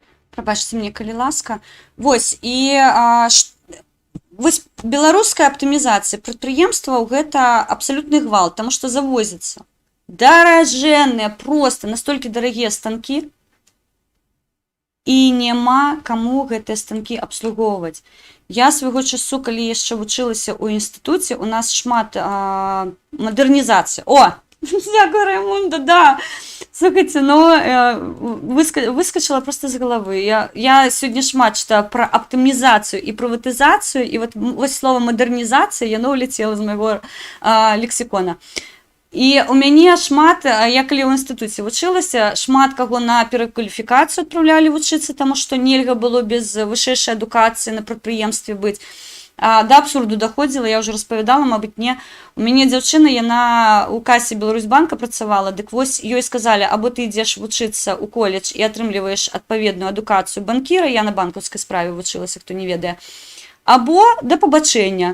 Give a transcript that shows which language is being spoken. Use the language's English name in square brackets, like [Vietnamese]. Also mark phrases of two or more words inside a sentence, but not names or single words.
[Belarusian] Прабачце мне, калі ласка. Вось, і вось беларуская аптымізацыя прадпрыемстваў гэта абсалютны гвалт, таму што завозіцца даражэнныя, проста настолькі дарагія станкі, і няма каму гэтыя станкі абслугоўваць. Я свайго часу, калі яшчэ вучылася ў інстытуце, у нас шмат мадэрнізацыі. [Ukrainian] О! Дякую, Раймунда, да. [Russian] Слухайте, ну, выскочила просто з головы. [Ukrainian] Я сьогодні [Russian] шмат читаю про оптимизацию и приватизацию, и вот слово модернизация, оно улетело з моего лексикона. [Belarusian] І у мяне шмат, я калі ў інстытуце вучылася, шмат каго на перакваліфікацыю адпраўлялі вучыцца, таму што нельга было без вышэйшай адукацыі на прадпрыемстве быць. Да абсурду доходзіла, я ўжо распавядала, мабыць, не. У мяне дзяўчына, яна ў касе Беларусьбанка працавала, дык вось ёй сказалі, або ты ідзеш вучыцца ў коледж і атрымліваеш адпаведную адукацыю банкіра, я на банкаўскай справе вучылася, хто не ведае, або да пабачэння.